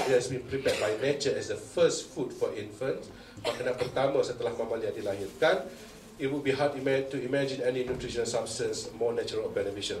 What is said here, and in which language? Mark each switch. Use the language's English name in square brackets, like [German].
[English] It has been prepared by nature as the first food for infants. [Indonesian] Makanan pertama setelah mamalia dilahirkan. [English] It would be hard to imagine any nutritional substance more natural or beneficial.